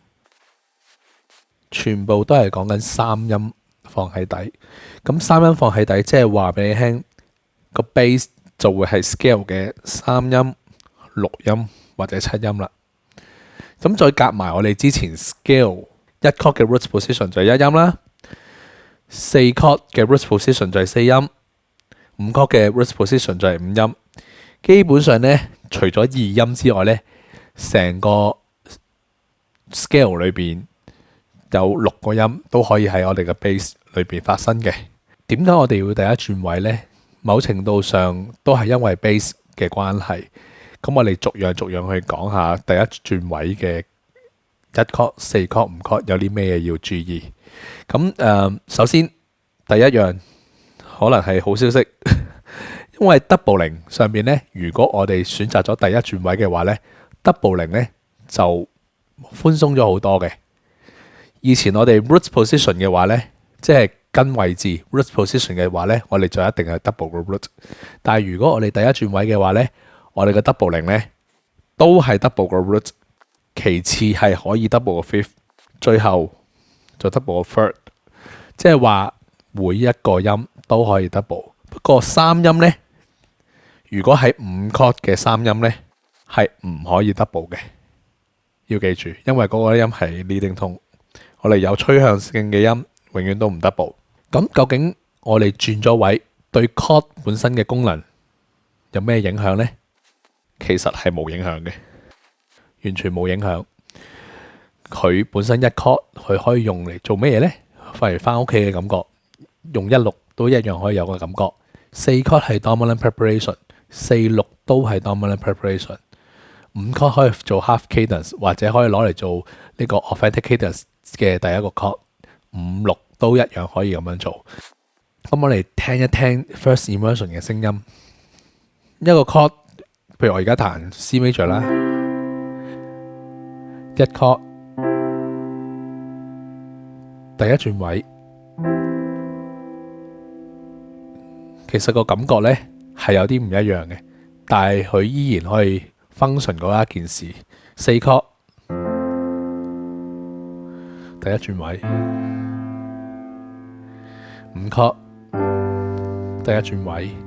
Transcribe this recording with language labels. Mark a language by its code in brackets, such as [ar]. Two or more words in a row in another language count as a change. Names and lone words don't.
[yue] 全部都係講緊三音放喺底，咁三音放喺底，即係話俾你聽個 bass 就會係 scale 嘅三音、六音或者七音啦。咁再夾埋我哋之前 scale 1 chord 嘅 [en] root position [yue] 就係一音啦，4 chord 嘅 [en] root position [yue] 就係四音，5 chord 嘅 [en] root position [yue] 就係五音。基本上呢，除咗二音之外呢，成個 scale 裏邊有6個音都可以喺我哋嘅 bass 裏邊發生嘅。點解我哋要第一轉位呢？某程度上都係因為 bass 嘅關係。咁我哋逐樣去講下第一轉位嘅1 chord、4 chord、5 chord 有啲咩嘢要注意。咁首先第一樣可能係好消息，因為 doubling 上面呢，如果我哋選擇咗第一轉位嘅話呢， doubling 呢就寬鬆咗好多嘅。以前我哋 [en] root position [yue] 嘅話呢，即係根位置 [en] root position [yue] 嘅話呢，我哋就一定係 double 個 root。但係如果我哋第一轉位嘅話呢，我哋嘅 doubling 呢都係 double 個 root， 其次係可以 double 個 fifth， 最後就 double 個 third， 即係話每一個音都可以 double。不過三音呢，如果係5 chord 嘅三音呢，係唔可以 double 嘅，要記住，因為嗰個音係 [en] leading tone， [yue] 我哋有趨向性嘅音永遠都唔 double。咁究竟我哋轉咗位對 chord 本身嘅功能有咩影響呢？其實係冇影響嘅，完全冇影響。佢本身1 chord 佢可以用嚟做咩嘢呢？例如翻屋企嘅感覺，用16都一樣可以有個感覺。4 chord 係 [en] dominant preparation， [yue] 46都係 [en] dominant preparation。 [yue] 5 chord 可以做 [en] half cadence， [yue] 或者可以攞嚟做呢個 [en] authentic cadence [yue] 嘅第一個 chord。5、6都一樣可以咁樣做。咁我哋聽一聽 [en] first immersion [yue] 嘅聲音。一個 chord， 譬如我而家彈 [en] C major [yue] 啦，1 chord 第一轉位，其實個感覺呢係有啲唔一樣嘅，但係佢依然可以 function 嗰一件事。4 chord 第一轉位，5 chord 第一轉位。